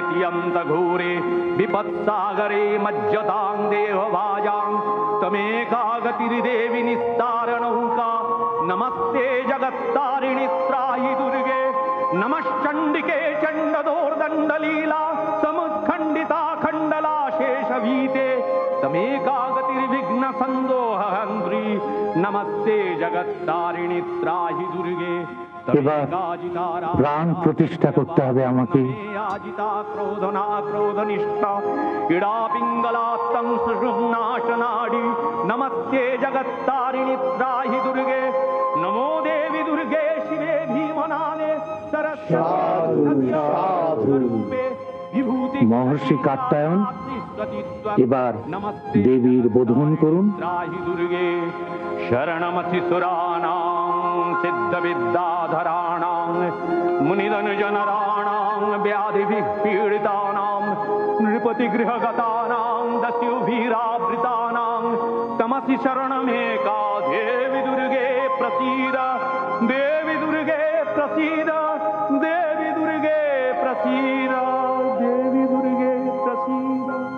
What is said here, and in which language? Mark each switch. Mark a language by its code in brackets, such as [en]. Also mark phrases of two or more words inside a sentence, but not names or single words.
[sa] तियन्त घोरे विपत्सागरे मज्जतां देवभाजां तमेकागतिर्देवि निस्तार नौका नमस्ते जगत्तारिणि त्राहि दुर्गे नमश्चण्डिके चण्डदोर्दण्डलीला समुत्खण्डिता खण्डला शेषभीते तमेकागतिर्विघ्न सन्दोहहन्त्री नमस्ते जगत्तारिणि त्राहि दुर्गे। [bn] এবার প্রাণ প্রতিষ্ঠা করতে হবে আমাকে। [sa] आजिता क्रोधना क्रोधनिष्ठा इडा पिङ्गलात्तं सुषुम्नाशनाडी नमस्ते जगत्तारिणि त्राहि दुर्गे नमो देवी दुर्गे शिवे भीमनाने सरस्वती [bn] মহর্ষি কাত্যায়ন, এবার দেবীর বোধন করুন। [sa] त्राहि दुर्गे शरणमसि सुराणां सिद्धविद्याधराणां मुनिधनुजनराणां व्याधिभिः पीडितानां नृपतिगृहगतानां दस्युभिरावृतानां तमसि शरणमेका देवी दुर्गे प्रसीद देवी दुर्गे प्रसीद देवी दुर्गे प्रसीद देवी दुर्गे प्रसीद।